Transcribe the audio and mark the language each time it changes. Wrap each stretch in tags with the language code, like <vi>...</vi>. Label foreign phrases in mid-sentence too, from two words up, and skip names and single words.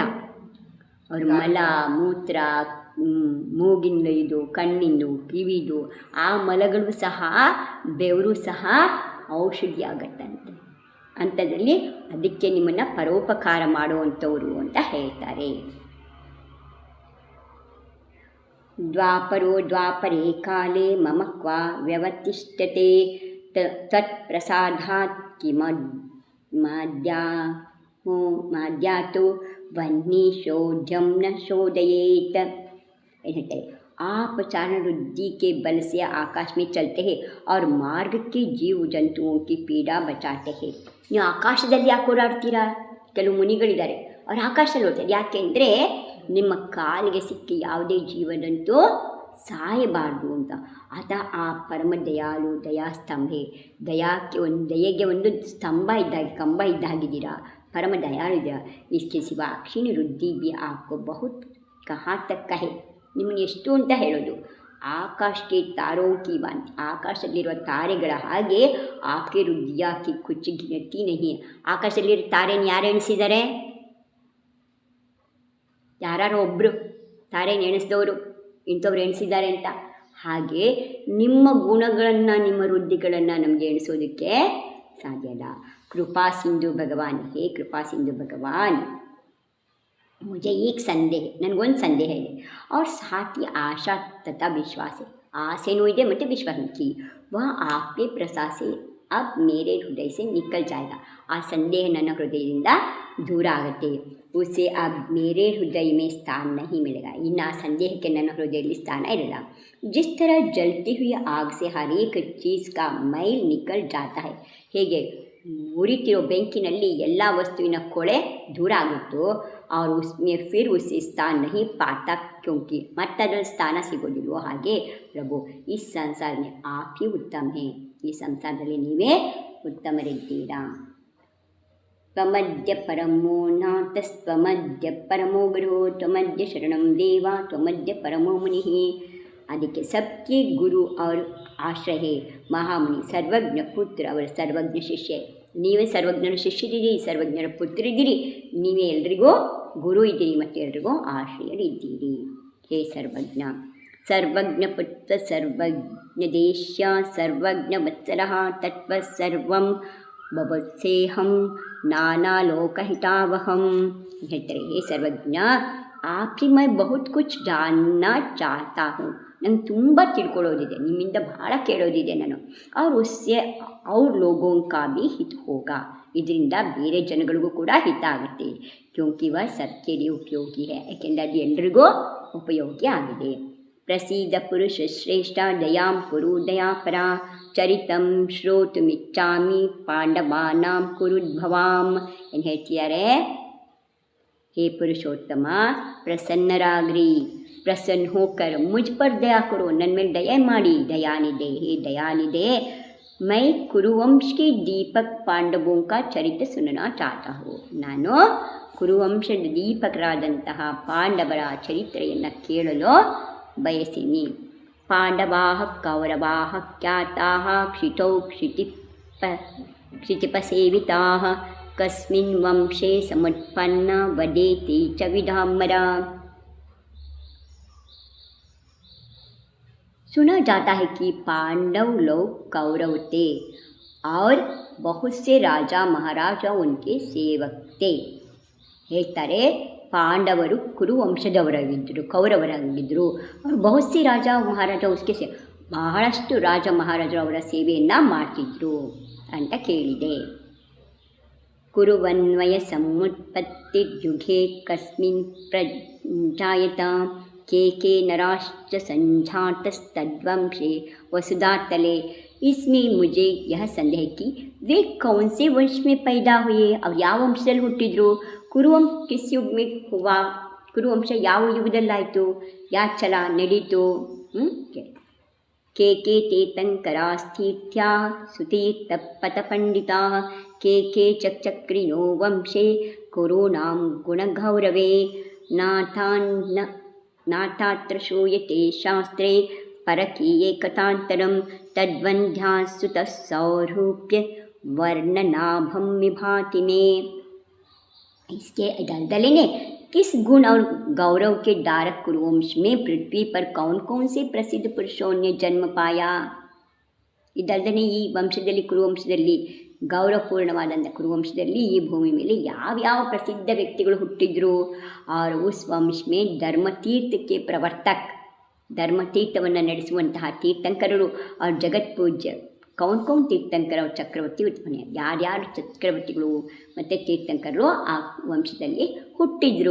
<kn>ಅವ್ರ ಮಲ ಮೂತ್ರ, ಮೂಗಿಂದ ಇದು, ಕಣ್ಣಿಂದು, ಕಿವಿದು, ಆ ಮಲಗಳು ಸಹ ಬೆವರು ಸಹ ಔಷಧಿ ಆಗತ್ತಂತೆ. ಅಂಥದ್ರಲ್ಲಿ ಅದಕ್ಕೆ ನಿಮ್ಮನ್ನು ಪರೋಪಕಾರ ಮಾಡುವಂಥವ್ರು ಅಂತ ಹೇಳ್ತಾರೆ.</kn> <sa>ದ್ವಾಪರೋ ದ್ವಾಪರೇ ಕಾಲೇ ಮಮ ಕ್ವ ವ್ಯವತಿಷ್ಠತೆ ತತ್ ಪ್ರಸಾದಾತ್ ಮಾದ್ಯಾತು वन्नी शोध्यम न शोधयेत.</sa> <hi>कहते आप चारण रुद्धि के बल से आकाश में चलते हैं और मार्ग के जीव जंतुओं की पीड़ा बचाते हैं.</hi> <kn>ನೀವು ಆಕಾಶದಲ್ಲಿ ಯಾಕೆ ಓಡಾಡ್ತೀರಾ? ಕೆಲವು ಮುನಿಗಳಿದ್ದಾರೆ, ಅವ್ರು ಆಕಾಶದಲ್ಲಿ ಓಡ್ತಾರೆ. ಯಾಕೆಂದರೆ ನಿಮ್ಮ ಕಾಲಿಗೆ ಸಿಕ್ಕಿ ಯಾವುದೇ ಜೀವದಂತೂ ಸಾಯಬಾರ್ದು ಅಂತ. ಆತ ಆ ಪರಮ ದಯಾಳು ದಯಾಸ್ತಂಭೆ, ದಯೆಗೆ ಒಂದು ಸ್ತಂಭ ಇದ್ದಾಗಿ, ಕಂಬ ಇದ್ದಾಗಿದ್ದೀರಾ.</kn> <hi>परम दयालु है. इसके सिवा अक्षीण रुद्धि भी आपको बहुत कहाँ तक कहे.</hi> <kn>ನಿಮ್ಮನ್ನು ಎಷ್ಟು ಅಂತ ಹೇಳೋದು? ಆಕಾಶಕ್ಕೆ</kn> <hi>तारों की भांति,</hi> <kn>ಆಕಾಶದಲ್ಲಿರುವ ತಾರೆಗಳ ಹಾಗೆ ಆಕೆ ವೃದ್ಧಿಯಾಕಿ</kn> <hi>कुछ गिनती नहीं.</hi> <kn>ಆಕಾಶದಲ್ಲಿರೋ ತಾರೆನ ಯಾರು ಎಣಿಸಿದ್ದಾರೆ? ಯಾರು ಒಬ್ಬರು ತಾರೆನ ಎಣಿಸಿದವರು, ಇಂಥವ್ರು ಎಣಿಸಿದ್ದಾರೆ ಅಂತ. ಹಾಗೆ ನಿಮ್ಮ ಗುಣಗಳನ್ನು, ನಿಮ್ಮ ವೃದ್ಧಿಗಳನ್ನು ನಮಗೆ ಎಣಿಸೋದಕ್ಕೆ ಸಾಧ್ಯ ಇಲ್ಲ.</kn> <hi>कृपा सिंधु भगवान, हे कृपा सिंधु भगवान, मुझे एक संदेह,</hi> <kn>ನನಗೊಂದು ಸಂದೇಹ ಇದೆ.</kn> <hi>और साथ ही आशा तथा विश्वास है.</hi> <kn>ಆಸೆನೂ ಇದೆ ಮತ್ತು ವಿಶ್ವಾಸ</kn> <hi>की वह आपके प्रसाद से अब मेरे हृदय से निकल जाएगा.</hi> <kn>ಆ ಸಂದೇಹ ನನ್ನ ಹೃದಯದಿಂದ ದೂರ ಆಗುತ್ತೆ.</kn> <hi>उसे अब मेरे हृदय में स्थान नहीं मिलेगा.</hi> <kn>ಇನ್ನು ಆ ಸಂದೇಹಕ್ಕೆ ನನ್ನ ಹೃದಯದಲ್ಲಿ ಸ್ಥಾನ ಇರಲ್ಲ.</kn> <hi>जिस तरह जलती हुई आग से हर एक चीज़ का मैल निकल जाता है,</hi> <kn>ಹೇಗೆ ಉರಿತಿರೋ ಬೆಂಕಿನಲ್ಲಿ ಎಲ್ಲ ವಸ್ತುವಿನ ಕೊಳೆ ದೂರ ಆಗುತ್ತೋ,</kn> <hi>और उसमें फिर उसे स्थान नहीं पाता क्योंकि</hi> <kn>ಮತ್ತದರಲ್ಲಿ ಸ್ಥಾನ ಸಿಗೋದಿಲ್ವೋ, ಹಾಗೆ ಪ್ರಭು ಈ ಸಂಸಾರ</kn> <hi>में आप ही उत्तम है.</hi> <kn>ಈ ಸಂಸಾರದಲ್ಲಿ ನೀವೇ ಉತ್ತಮರಿದ್ದೀರಾ.</kn> <sa>ತ್ವಮದ್ಯ ಪರಮೋ ನಾಥಸ್ತ್ವಮದ್ಯ ಪರಮೋ ಗುರು ತ್ವಮದ್ಯ ಶರಣಂ ದೇವ ತ್ವಮದ್ಯ ಪರಮೋ ಮುನಿ.</sa> <kn>ಅದಕ್ಕೆ</kn> <hi>सबके गुरु और आश्रय है</hi> <kn>ಮಹಾಮುನಿ, ಸರ್ವಜ್ಞ ಪುತ್ರ, ಅವರ ಸರ್ವಜ್ಞ ಶಿಷ್ಯ. ನೀವೇ ಸರ್ವಜ್ಞರ ಶಿಷ್ಯರಿದ್ದೀರಿ, ಸರ್ವಜ್ಞರ ಪುತ್ರರಿದ್ದೀರಿ, ನೀವೇ ಎಲ್ರಿಗೂ ಗುರು ಇದ್ದೀರಿ ಮತ್ತು ಎಲ್ರಿಗೂ ಆಶ್ರಯರಿದ್ದೀರಿ.</kn> <sa>ಹೇ ಸರ್ವಜ್ಞ, ಸರ್ವಜ್ಞ ಪುತ್ರ, ಸರ್ವಜ್ಞ ದೇಶ, ಸರ್ವಜ್ಞ ವತ್ಸಲ, ತತ್ವ ಸರ್ವಂ ಭವತ್ಸೇಹಂ ನಾನಾ ಲೋಕಹಿತಾವಹಂ.</sa> <kn>ಹೇಳ್ತಾರೆ, ಹೇ ಸರ್ವಜ್ಞ,</kn> <hi>आपकी मैं बहुत कुछ जानना चाहता हूँ.</hi> <kn>ನಂಗೆ ತುಂಬ ತಿಳ್ಕೊಳ್ಳೋದಿದೆ, ನಿಮ್ಮಿಂದ ಭಾಳ ಕೇಳೋದಿದೆ ನಾನು.</kn> <hi>और उससे और लोगों का भी हित होगा.</hi> <kn>ಇದರಿಂದ ಬೇರೆ ಜನಗಳಿಗೂ ಕೂಡ ಹಿತ ಆಗುತ್ತೆ.</kn> <hi>क्योंकि वह सबके लिए उपयोगी है.</hi> <kn>ಯಾಕೆಂದರೆ ಅದು ಎಲ್ರಿಗೂ ಉಪಯೋಗಿ ಆಗಿದೆ.</kn> <sa>ಪ್ರಸೀದ ಪುರುಷ ಶ್ರೇಷ್ಠ ದಯಾಂ ಕುರು ದಯಾಪರ ಚರಿತಂ ಶ್ರೋತುಮಿಚ್ಛಾಮಿ ಪಾಂಡವಾನಾಂ ಕುರುದ್ಭವಾಂ.</sa> <kn>ಏನು ಹೇಳ್ತಿದ್ದಾರೆ?</kn> <hi>हे पुरुषोत्तम, प्रसन्नराग्री, प्रसन्न होकर मुझ पर दया करो,</hi> <kn>ನನ್ನ ಮೇಲೆ ದಯೆ ಮಾಡಿ.</kn> <hi>दयानिधे, हे दयानिधे, मैं कुरुवंश के दीपक पांडवों का चरित्र सुनना चाहता हूँ.</hi> <kn>ನಾನು ಕುರುವಂಶದ ದೀಪಕರಾದಂತಹ ಪಾಂಡವರ ಚರಿತ್ರೆಯನ್ನು ಕೇಳಲು ಬಯಸಿನಿ.</kn> <sa>पांडवाः कौरवाः ख्याताः क्षितौ क्षितिपसेविताः कस्मिन् वंशे समुत्पन्ना वदेति च विदाम्बरा।</sa> <hi>सुना जाता है कि पांडव लोग कौरव थे और बहुत से राजा महाराजा उनके सेवक थे।</hi> <kn>ಹೇಳ್ತಾರೆ ಪಾಂಡವರು ಕುರುವಂಶದವರಾಗಿದ್ದರು, ಕೌರವರಾಗಿದ್ದರು. ಅವರು</kn> <hi>बहुत सी राजा महाराजा उसके</hi> <kn>ಬಹಳಷ್ಟು ರಾಜ ಮಹಾರಾಜರು ಅವರ ಸೇವೆಯನ್ನು ಮಾಡ್ತಿದ್ರು ಅಂತ ಕೇಳಿದೆ.</kn> <sa>ಕುರುವನ್ವಯ ಸಮುತ್ಪತ್ತಿರ್ಯುಗೆ ಕಸ್ಮಿನ್ ಪ್ರಜಾಯತ के नराश्च संझातस्तद्वंशे वसुधातले।</sa> <hi>इसमें मुझे यह संदेह कि वे कौन से वंश में पैदा हुए और</hi> <kn>ಯಾವ ವಂಶದಲ್ಲಿ ಹುಟ್ಟಿದ್ರು.</kn> <hi>ಕುರುವಂಶ किस युग में हुआ,</hi> <kn>ಕುರುವಂಶ ಯಾವ ಯುಗದಲ್ಲಾಯಿತು, ಯಾಕೆ ಚಲ ನಡೀತು.</kn> <sa>के तीर्थंकरास्थित्या सुतीर्थपथपंडिताः के चक्रियो वंशे कुरूणां गुणगौरवे नाथात्र श्रूयते शास्त्रे परकीये कथांतरं तद्वन्ध्यासुतः सौरूप्य वर्णनाभं विभाति में।</sa> <hi>इसके दलदले ने किस गुण और गौरव के डारक कुरुवंश में पृथ्वी पर कौन कौन से प्रसिद्ध पुरुषों ने जन्म पाया.</hi> <kn>ಈ ದಲ್ದನೆ ಈ ವಂಶದಲ್ಲಿ ಕುರುವಂಶದಲ್ಲಿ ಗೌರವಪೂರ್ಣವಾದಂಥ ಕುರುವಂಶದಲ್ಲಿ ಈ ಭೂಮಿ ಮೇಲೆ ಯಾವ್ಯಾವ ಪ್ರಸಿದ್ಧ ವ್ಯಕ್ತಿಗಳು ಹುಟ್ಟಿದ್ರು.</kn> <hi>और उस वंश में</hi> <kn>ಧರ್ಮತೀರ್ಥಕ್ಕೆ ಪ್ರವರ್ತಕ, ಧರ್ಮತೀರ್ಥವನ್ನು ನಡೆಸುವಂತಹ ತೀರ್ಥಂಕರರು और</kn> <hi>जगत पूज्य कौन कौन तीर्थंकर चक्रवर्ती उत्पन्न,</hi> <kn>ಯಾರ್ಯಾರು ಚಕ್ರವರ್ತಿಗಳು ಮತ್ತು ತೀರ್ಥಂಕರರು ಆ ವಂಶದಲ್ಲಿ ಹುಟ್ಟಿದ್ರು.</kn>